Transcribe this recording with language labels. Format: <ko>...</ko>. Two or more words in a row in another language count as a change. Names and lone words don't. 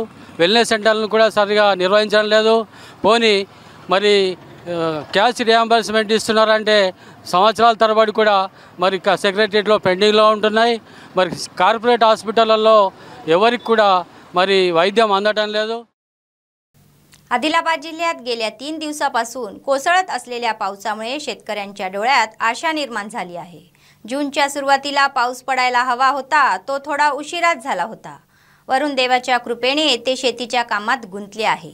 <en>wellness centerlanu</en> <te>కూడా సరిగా నిర్వహించడం లేదు. పోనీ మరి</te> <en>cash reimbursement</en> <te>ఇస్తున్నారంటే సంవత్సరాల తరబడి కూడా మరి సెక్రటరియట్లో పెండింగ్లో ఉంటున్నాయి. మరి</te> <en>corporate hospitallallo</en> <te>ఎవరికి కూడా మరి వైద్యం అందటం లేదు.</te> <mr>आदिलाबाद जिल्ह्यात गेल्या 3 दिवसापासून कोसळत असलेल्या पावसामुळे शेतकऱ्यांच्या डोळ्यात आशा निर्माण झाली आहे. जूनच्या सुरुवातीला पाऊस पडायला हवा होता, तो थोडा उशिराच झाला होता. वरुण देवाच्या कृपेने ते शेतीच्या कामात गुंतले आहे.</mr>